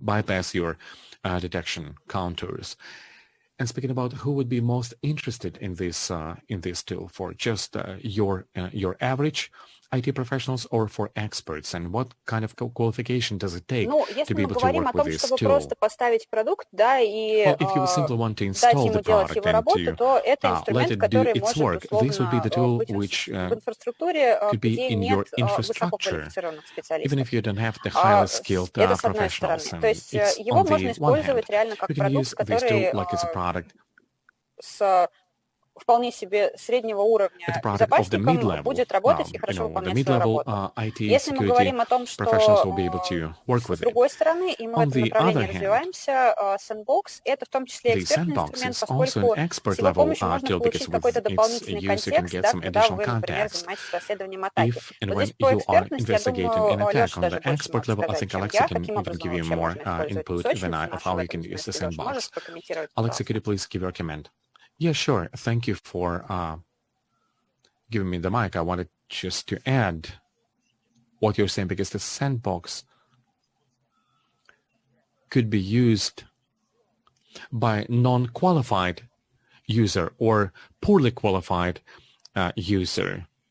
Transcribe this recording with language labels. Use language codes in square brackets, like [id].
[en] Bypass your detection counters. And speaking about who would be most interested in this tool, for just your average IT professionals or for experts, and what kind of qualification does it take to be able to work with this tool? [ru] Если мы говорим о том, чтобы просто поставить продукт, да, и [en] if you simply want to install the product and to let it do its work, this would be the tool which could be in your infrastructure, even if you don't have the highly skilled professionals. And it's on the one hand, you can use this tool like it's a product. [ru] Вполне себе среднего уровня безопасником будет работать и хорошо выполнять свою работу. Если мы говорим о том, что с другой стороны, и мы в этом направлении развиваемся, Sandbox — это в том числе экспертный инструмент, поскольку с его помощью можно получить какой-то дополнительный контекст, да, когда вы, например, занимаетесь расследованием атаки. Вот здесь по экспертности, я думаю, Леша даже больше может сказать, чем я, каким образом вообще можно использовать песочницу нашу в этом смысле. Леша, можешь прокомментировать? [en] Alexey, could you please give your comment? Yeah, sure. Thank you for giving me the mic. I wanted just to add what you're saying, because the Sandbox could be used by non-qualified user or poorly qualified user.